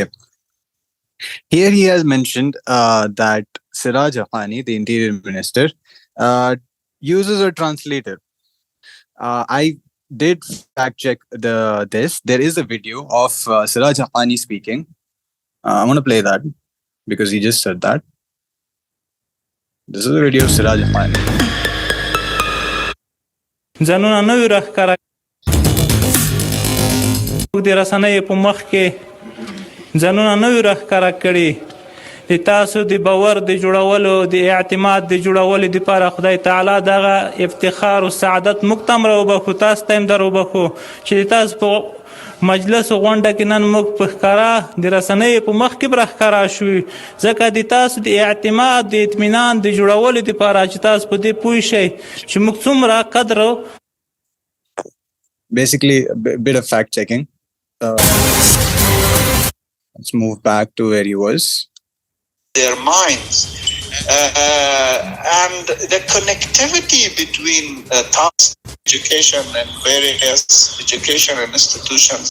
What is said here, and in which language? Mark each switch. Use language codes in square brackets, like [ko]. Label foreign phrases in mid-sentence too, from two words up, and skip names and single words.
[en] Here he has mentioned that Siraj Haqqani, the interior minister, uses a translator. I did fact check this. There is a video of Siraj Haqqani speaking. I'm going to play that because he just said that. This is a video of Siraj Haqqani. [ps] ځانونه نوی راښکاره د رسنیو په مخ کې ځانونه نوی راښکاره کړي د تاسو د باور د جوړولو د اعتماد د جوړولو دپاره خدای تعالی دغه افتخار او سعادت موږ ته هم راوبخو تاسو ته هم در وبخو چې د تاسو په مجلس غونډه کې نن موږ په ښکاره د رسنیو په مخ کې به راښکاره شوي ځکه د تاسو د اعتماد د اطمینان د جوړولو دپاره چې تاسو په دې پوه شئ چې موږ څومره قدر [en] Basically, a bit of fact checking. Let's move back to where he was. Their minds and the connectivity between education and various education institutions.